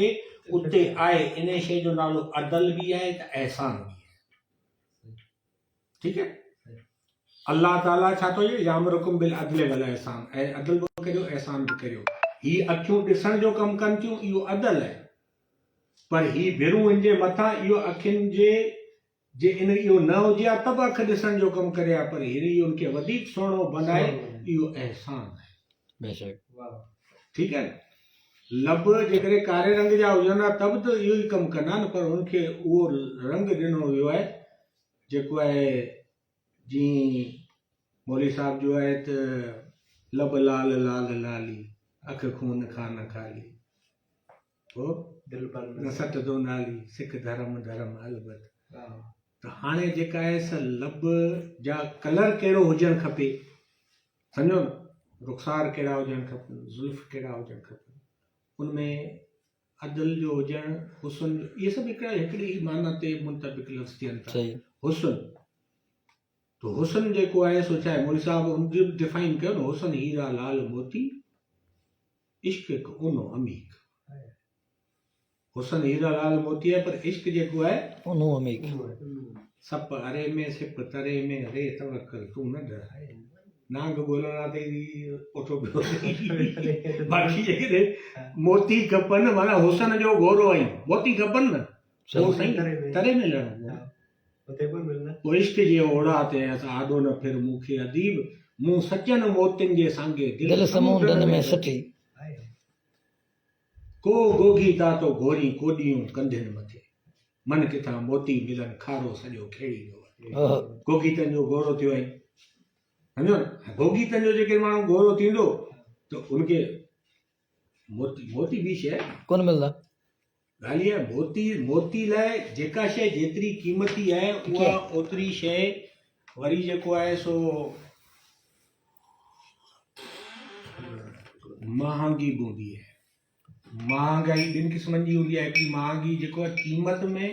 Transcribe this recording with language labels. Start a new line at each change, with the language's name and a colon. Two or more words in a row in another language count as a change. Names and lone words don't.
Sindhi: उते आहे इन शइ जो नालो अदल बि आहे त एहसान बि आहे ठीकु आहे अल्लाह ताला छा थो चए
Arabic: يأمركم بالعدل والإحسان
Sindhi: ऐं अदल बि करियो एहसान बि करियो ही अखियूं ॾिसण जो कमु कनि थियूं इहो अदल आहे पर ही भिरूं हिनजे मथां इहो अखियुनि जे इन इहो न हुजे हा त बि अखि ॾिसण जो कमु करे हा पर हीअंर इहो उनखे वधीक सुहिणो बनाए इहो एहसान आहे बेशक ठीकु आहे न लब जेकॾहिं कारे रंग जा हुजनि हा त बि त इहो ई कमु कंदा न पर हुनखे उहो रंग ॾिनो वियो आहे जेको आहे जीअं मौली साहब जो आहे त लब लाल लाल लाली अख खून खां न खाली पोइ दिल पर न सटंदो नाली सिख धर्म धर्म अलबत वाह त हाणे जेका आहे स लब जा कलर कहिड़ो हुजणु खपे सम्झो न रुख़सार कहिड़ा हुजणु खपनि ज़ुल्फ़ कहिड़ा हुजणु खपनि उनमें अदल जो हुजणु हुस्न इहे सभु हिकिड़ी ई माना ते मुंतबिक लफ़्ज़ थियनि था सही हुस्न तो हुस्न जेको आहे सो छा आहे मौली साहब हुनजो डिफाइन कयो न हुस्न हीरा लाल मोती इश्क हिकु ऊनो अमीक हुस्न हीरा लाल मोती आहे पर इश्क जेको आहे उनो अमीक सप अरे में सिप तरे में रे तवक्कल तूं न डर नांग ॻोल्हणा ते ओठो पियो बाक़ी जेके मोती खपनि माना हुस्न जो घोरो आई मोती खपनि न उहो साईं तरे में लहणो उते कोई मिलना पोइ इश्क जे ओड़ा ते असां आॾो न फिर मूंखे अदीब मूं सचनि मोतियुनि जे सांगे दिल समुंडनि में सटी को गोगी ता तो घोरी कोॾियूं कंधियुनि मथे मन किथां मोती मिलनि खारो सॼो खेड़ी वियो आहे गोगीतनि जो घोरो थियो आहे सम्झो न गोगीतनि जो जेके माण्हू घोरो थींदो त उनखे मोती ॿी शइ कोन मिलंदा ॻाल्हि आहे मोती लाइ जेका शइ जेतिरी क़ीमती आहे उहा ओतिरी शइ वरी जेको आहे सो महांगी बि हूंदी आहे महांगाई ॿिनि क़िस्मनि जी हूंदी आहे हिकिड़ी महांगी जेको आहे क़ीमत में